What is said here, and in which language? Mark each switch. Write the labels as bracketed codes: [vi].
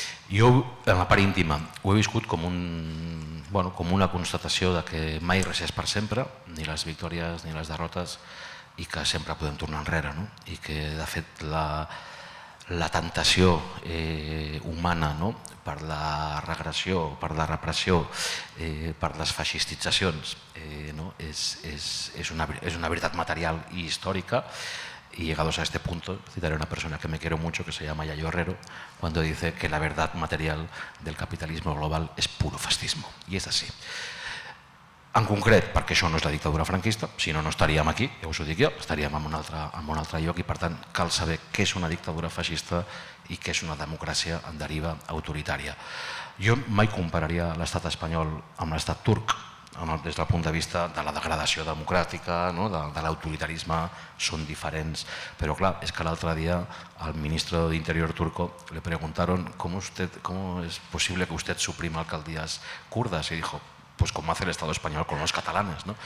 [ca] Jo, en la part íntima, ho he viscut com una constatació de que mai res és per sempre, ni les victòries ni les derrotes, i que sempre podem tornar enrere, i que de fet la tentació humana per la regressió, per la repressió, per les feixistitzacions és una veritat material i històrica. [es] Y llegados a este punto, citaré a una persona que me quiero mucho, que se llama Yayo Herrero, cuando dice que la verdad material del capitalismo global es puro fascismo. Y es así. [ca] En concret, perquè això no és la dictadura franquista, si no, no estaríem aquí, ja us ho dic jo, estaríem en un altre lloc, i per tant cal saber què és una dictadura feixista i què és una democràcia en deriva autoritària. Jo mai compararia l'estat espanyol amb l'estat turc, des del punt de vista de la degradació democràtica, de l'autoritarisme, són diferents, però clar, és que l'altre dia [es] al ministro de Interior turco le preguntaron cómo es posible que usted suprima alcaldías kurdas, y dijo, pues com hace el Estado espanyol con los catalanes.